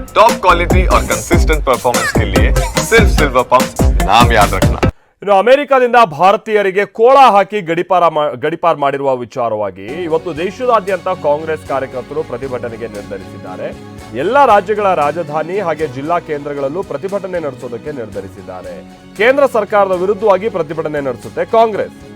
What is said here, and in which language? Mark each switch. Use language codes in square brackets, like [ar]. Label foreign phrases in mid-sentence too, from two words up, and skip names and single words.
[en] top quality [hi] और [en] consistent performance [hi] के लिए सिर्फ सिल्वर पंप नाम याद रखना। [kn] ಇನ್ನು ಅಮೆರಿಕದಿಂದ ಭಾರತೀಯರಿಗೆ ಕೋಳ ಹಾಕಿ ಗಡಿಪಾರ್ ಮಾಡಿರುವ ವಿಚಾರವಾಗಿ ಇವತ್ತು ದೇಶದಾದ್ಯಂತ ಕಾಂಗ್ರೆಸ್ ಕಾರ್ಯಕರ್ತರು ಪ್ರತಿಭಟನೆಗೆ ನಿರ್ಧರಿಸಿದ್ದಾರೆ. ಎಲ್ಲ ರಾಜ್ಯಗಳ ರಾಜಧಾನಿ ಹಾಗೆ ಜಿಲ್ಲಾ ಕೇಂದ್ರಗಳಲ್ಲೂ ಪ್ರತಿಭಟನೆ ನಡೆಸೋದಕ್ಕೆ ನಿರ್ಧರಿಸಿದ್ದಾರೆ. ಕೇಂದ್ರ ಸರ್ಕಾರದ ವಿರುದ್ಧವಾಗಿ ಪ್ರತಿಭಟನೆ ನಡೆಸುತ್ತೆ ಕಾಂಗ್ರೆಸ್.